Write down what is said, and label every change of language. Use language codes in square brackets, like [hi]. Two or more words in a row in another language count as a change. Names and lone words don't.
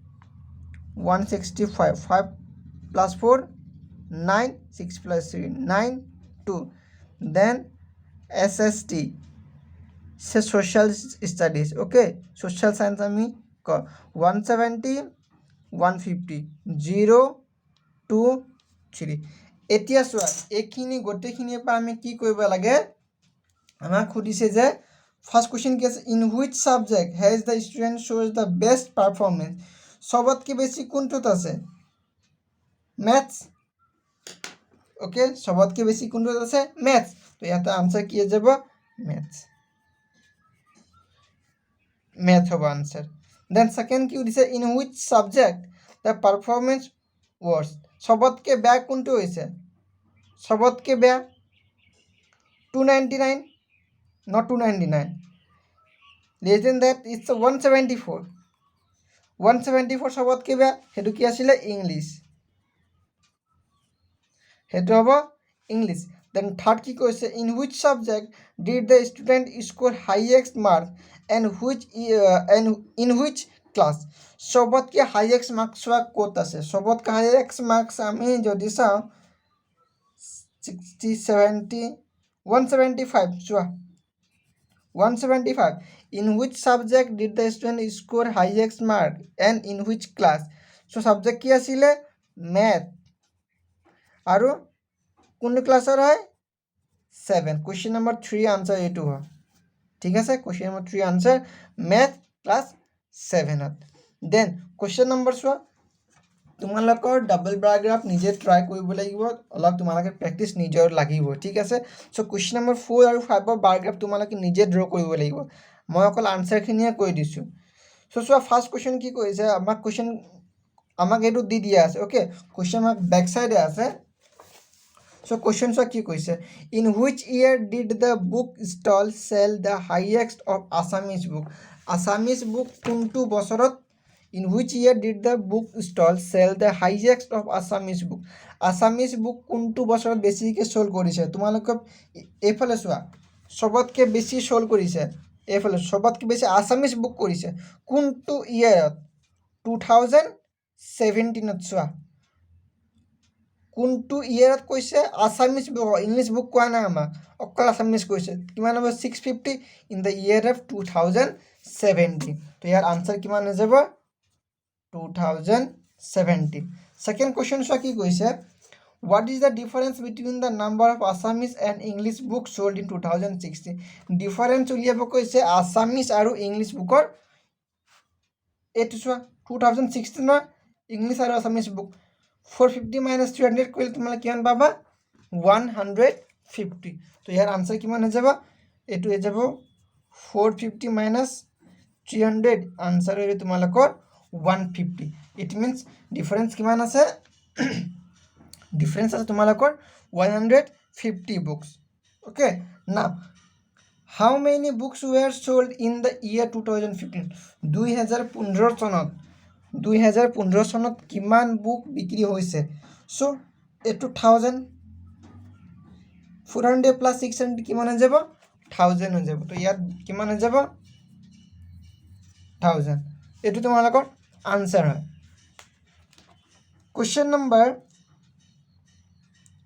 [en] 165 5 plus 4 9 6 plus 3 9 2 then SST social studies okay social [as] science আমি 170 150 0 2 3 এতিয়া চোৱা এইখিনি গোটেইখিনিৰ পৰা আমি কি কৰিব লাগে আমাক সুধিছে যে [en] first question [as] কি আছে [en] in which subject has the student shows the best performance [as] চবতকৈ বেছি কোনটোত আছে [en] maths okay [as] চবতকৈ বেছি কোনটোত আছে মেথছ তো ইয়াতে আনচাৰ কি হৈ যাব মেথছ মেথ হ'ব [en] answer then second [as] কি সুধিছে [en] in which subject the performance worst [as] চবতকৈ বেয়া কোনটো হৈছে চবতকৈ বেয়া 299 [en] not 299 less than that it's [as] 174 174 চবতকৈ বেয়া সেইটো কি আছিলে ইংলিছ সেইটো হ'ব ইংলিছ [en] then third [as] কি কৈছে [en] in which subject did the student score highest mark and in which class [as] চবতকৈ [en] highest marks [as] চোৱা ক'ত আছে চবতকৈ [en] highest marks [as] আমি যদি চাওঁ 60 70 175 চোৱা 175 [en] in which subject did the student score highest mark and in which class [as] so subject কি আছিলে math আৰু কোন ক্লাছৰ হয় 7 [en] question number 3 answer [as] এইটো হয় ঠিক আছে [en] question number [as] 3 [en] answer math class [as] 7ত [en] then question number [as] চোৱা তোমালোকৰ [en] double paragraph [as] নিজে ট্ৰাই কৰিব লাগিব অলপ তোমালোকে প্ৰেক্টিছ নিজৰ লাগিব ঠিক আছে চ' [en] question number [as] 4 আৰু 5ৰ পেৰাগ্ৰাফ তোমালোকে নিজে ড্ৰ কৰিব লাগিব মই অকল আনচাৰখিনিয়ে কৈ দিছোঁ চ' চোৱা [en] first question [as] কি কৈছে আমাক এইটো দি দিয়া আছে অ'কে কুৱেশ্যন আমাক [en] back side [as] আছে চ' কুৱেশ্যন চোৱা কি কৈছে [en] in which year did the book stall sell the highest of Assamese book [as] কোনটো বছৰত [en] in which year did the book stall sell the highest of Assamese book Assamese book [as] কোনটো বছৰত বেছিকৈ সোল কৰিছে তোমালোকে এইফালে চোৱা সবতকৈ বেছি সোল কৰিছে এইফালে সবতকৈ বেছি [en] Assamese book [as] কৰিছে কোনটো ইয়াৰত 2017ত চোৱা কোনটো ইয়াৰত কৈছে [en] Assamese book English book [as] কোৱা নাই আমাক অকল Assamese কৈছে কিমান হ'ব 650 [en] in the year of 2017 [as] তো ইয়াৰ আনসাৰ কিমান হৈ যাব 2017 [en] second question [as] চোৱা কি কৈছে [en] what is the difference between the number of Assamese and English books sold in 2016 [as] difference উলিয়াব কৈছে Assamese আৰু English bookৰ এইটো চোৱা 2016 English আৰু [en] Assamese book [as] 450 minus 300 কৰিলে তোমালোকে কিমান পাবা 150 তো ইয়াৰ আনসাৰ কিমান হৈ যাব এইটো হৈ যাব 450 minus 300 আনসাৰ হৈ তোমালোকৰ 150 [en] it means difference [as] কিমান আছে difference আছে তোমালোকৰ 150 [en] books okay now how many books were sold in the year [as] 2015 2015 চনত কিমান বুক বিক্ৰী হৈছে so এইটো 1000 400 plus 600 কিমান হৈ যাব 1000 হৈ যাব তো ইয়াত কিমান হৈ যাব 1000 এইটো তোমালোকৰ আনসাৰ হয় [en] question number